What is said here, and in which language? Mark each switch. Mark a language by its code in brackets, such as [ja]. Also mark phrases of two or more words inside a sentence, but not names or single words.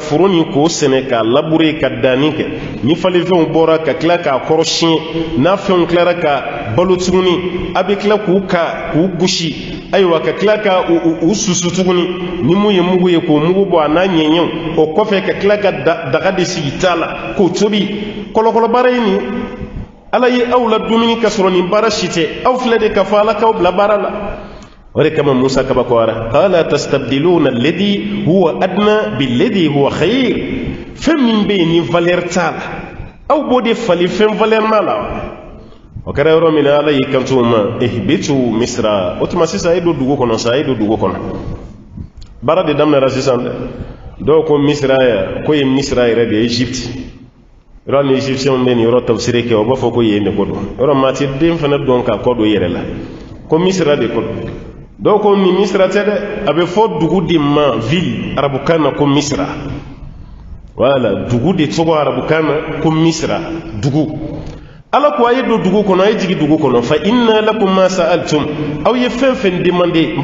[bm] foro ni ko sɛnɛ ka labure ka danni kɛ ni falifɛnw bɔra ka tila k'a kɔrɔ siɲɛ n'a fɛnw tilara ka balo tuguni a bɛ tila k'u gosi ayiwa ka tila ka u susu tuguni ni mun ye mugu ye k'o mugu bɔ a n'a ɲɛɲɛw o kɔfɛ ka tila ka daga de sigi ta la k'o tobi kɔlɔkɔlɔ baara ye nin ala ye aw la dumuni ka sɔrɔ nin baara si tɛ aw filɛ de ka fɔ ala k'aw bila baara la o de kama Musa kabakɔra [ar] قال أتستبدلون الذي هو أدنى بالذي هو خير [bm] fɛn min bɛ yen ni valeur t'a la aw b'o de fali fɛn valeur ma la o kɛra yɔrɔ min na ala y'i kanto ma [ar] اهبطوا مصرا [bm] o tuma sisan e don dugu kɔnɔ sa e don dugu kɔnɔ baara de daminɛra sisan dɛ dɔw ko misra ya ko ye misra yɛrɛ de ye Egypte yɔrɔ ni Egyptiens bɛ nin yɔrɔ tafsiri kɛ o b'a fɔ ko yen de ko don yɔrɔ maa ti den fana dɔn k'a kɔ don i yɛrɛ la ko misra de ko don dɔw ko ni misra tɛ dɛ a bɛ fɔ dugu de ma ville arabukan na ko misra wala dugu de tɔgɔ arabukan na ko misra dugu ala ko a ye don dugu kɔnɔ a ye jigi dugu kɔnɔ [ar] فإن لكم ما سألتم [bm] aw ye fɛn fɛn demandé n